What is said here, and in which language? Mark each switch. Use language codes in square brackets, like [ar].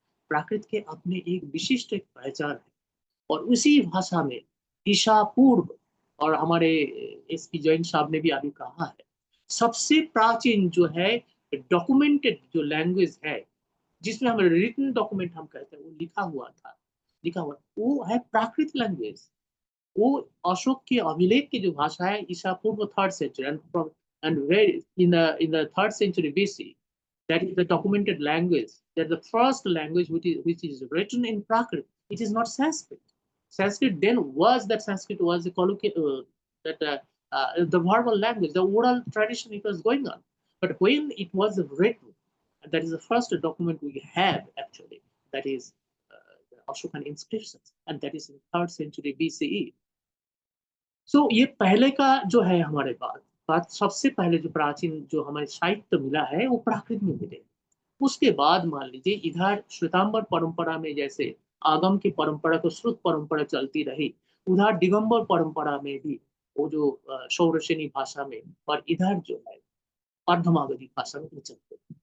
[hi] प्राकृत के अपने एक विशिष्ट एक पहचान है, और उसी भाषा में ईशा पूर्व, और हमारे एसपी जैन साहब ने भी अभी कहा है, सबसे प्राचीन जो है डॉक्यूमेंटेड जो लैंग्वेज है, जिसमें हम रिटन डॉक्यूमेंट हम कहते हैं, वो लिखा हुआ वो है प्राकृत लैंग्वेज। वो अशोक के अभिलेख की जो भाषा है, ईसा पूर्व [en] 3rd century and where in the 3rd century BC, that is the documented language, that the first language which is written in Prakrit. It is not Sanskrit. Sanskrit then was a colloquial the verbal language, the oral tradition it was going on. But when it was written, that is the first document we have actually, that is the Ashokan inscriptions, and that is in 3rd century BCE. [hi] सो ये पहले का जो है हमारे बात सबसे पहले जो प्राचीन जो हमारे साहित्य मिला है वो प्राकृत में मिले। उसके बाद मान लीजिए इधर श्वेतांबर परंपरा में जैसे आगम की परंपरा को श्रुत परंपरा चलती रही, उधर दिगंबर परंपरा में भी वो जो शौरसेनी भाषा में, और इधर जो है अर्धमागधी भाषा में चलते।